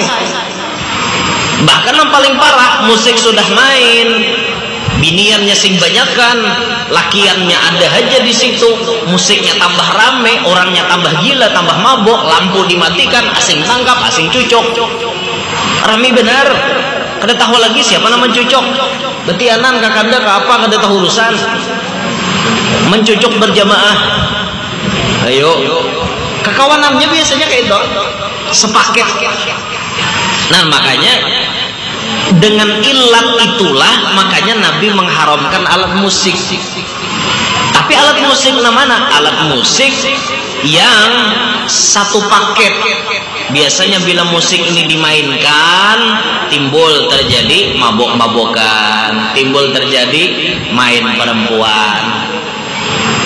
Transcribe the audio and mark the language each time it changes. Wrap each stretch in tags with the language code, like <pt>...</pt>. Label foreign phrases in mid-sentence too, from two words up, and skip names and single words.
<bjn>Bahkan yang paling parah, musik sudah main, biniannya sing banyakan, lakiannya ada aja di situ, musiknya tambah rame, orangnya tambah gila, tambah mabok, lampu dimatikan, asing tangkap, asing cucok. Rame benar. Kada tahu lagi siapa nama cucok. Betianan kakanda ke apa kada tahu urusan. Mencucuk berjamaah. Ayo. Kekawanannya biasanya kayak itu. Sepaket.</bjn> <id>Nah, makanya dengan ilat itulah makanya Nabi mengharamkan alat musik. Tapi alat musik mana? Alat musik yang satu paket. Biasanya bila musik ini dimainkan, timbul terjadi mabok-mabokan, timbul terjadi main perempuan.</id>